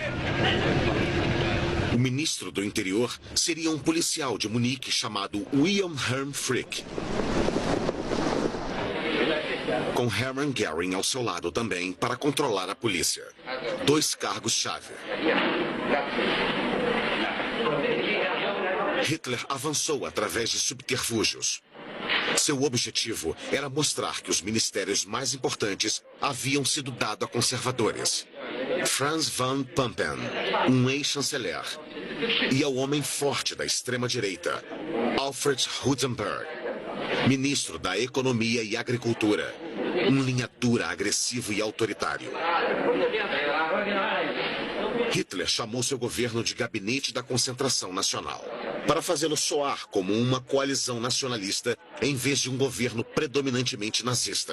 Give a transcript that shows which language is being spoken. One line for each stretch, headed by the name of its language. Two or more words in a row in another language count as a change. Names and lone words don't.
Portuguese: O ministro do interior seria um policial de Munique chamado Wilhelm Frick, com Hermann Göring ao seu lado também para controlar a polícia. 2 cargos-chave. Hitler avançou através de subterfúgios. Seu objetivo era mostrar que os ministérios mais importantes haviam sido dados a conservadores. Franz von Papen, um ex-chanceler, e ao homem forte da extrema-direita, Alfred Hugenberg, ministro da Economia e Agricultura, um linha dura, agressivo e autoritário. Hitler chamou seu governo de Gabinete da Concentração Nacional, para fazê-lo soar como uma coalizão nacionalista em vez de um governo predominantemente nazista.